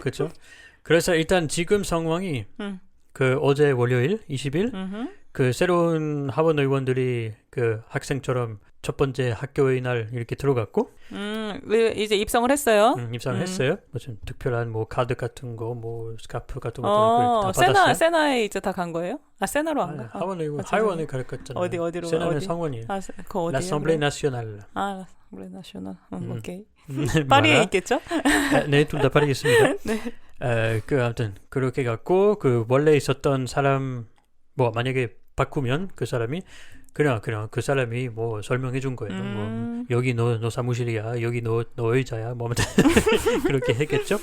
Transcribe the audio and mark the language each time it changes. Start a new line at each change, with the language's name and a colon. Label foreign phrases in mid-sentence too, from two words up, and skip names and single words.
Korean: 그래서 일단 지금 상황이 그 어제 월요일 20일 그 새로운 하원 의원들이 그 학생처럼 첫 번째 학교의 날 이렇게 들어갔고 이제 입성을 했어요. 입성을 했어요. 무슨 특별한 카드 같은 거, 스카프 같은 거 다 받았어요. 세나에 이제 다 간 거예요? 세나로 안 가? 하원에 가르쳤잖아요. 어디로? 세나는 상원이에요. 그거 어디예요?
French: l'Assemblée nationale. l'Assemblée nationale.
Korean: 오케이. 파리에 있겠죠? 네, 둘 다 파리에 있습니다. 네. 아무튼 그렇게 갔고 그 원래 있었던 사람 만약에 바꾸면 그 사람이 그냥 그 사람이 뭐 설명해 준 거예요. 뭐 여기 너 사무실이야, 여기 너 의자야, 뭐 그렇게 했겠죠.